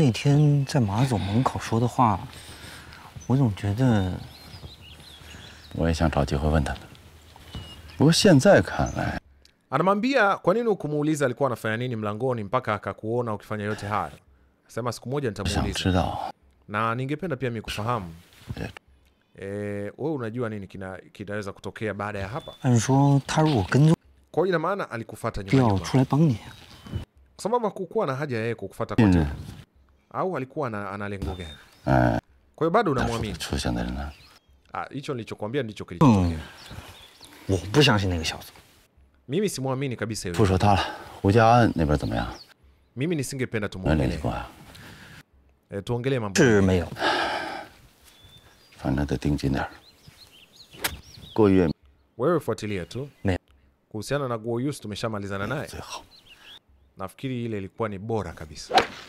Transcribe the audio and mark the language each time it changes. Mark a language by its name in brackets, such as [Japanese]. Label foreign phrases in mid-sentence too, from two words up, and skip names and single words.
[Swahili] Anamwambia kwa nini ukumuuliza alikuwa anafanya nini mlangoni mpaka akakuona ukifanya yote haya. Sema siku moja nitamuuliza. Na ningependa pia mimi kufahamu. Wewe unajua nini kinaweza kutokea baada ya hapa? Kwa hiyo ina maana alikufuata [Chinese] 就要 [Swahili] nyuma [Chinese] 我出来帮你。 [Swahili] kwa sababu hakukuwa na haja ya yeye kukufuata kwa tena, au alikuwa ana lengo gani? Kwa hiyo bado unamwamini? [Chinese] 出现的人呢？ [Swahili] Hicho nilichokuambia ndicho kilichotokea. [Chinese] 我不相信那个小子。 [Swahili] Mimi simwamini kabisa [Chinese] 不 [Swahili] yule. [Chinese] 说他了，胡家那边怎么样？ [Swahili] Mimi nisingependa [Chinese] 有人联系 [Swahili] tumuongelee. [Chinese] 过啊？ [Swahili] Tuongelee mambo. [Chinese] 是没有。反正得盯紧点儿。过月 [Swahili] Wewe fuatilia tu. Ne. Kuhusiana na Guo Yus tumeshamalizana naye. [Chinese] 最好。 [Swahili] Nafikiri ile ilikuwa ni bora kabisa.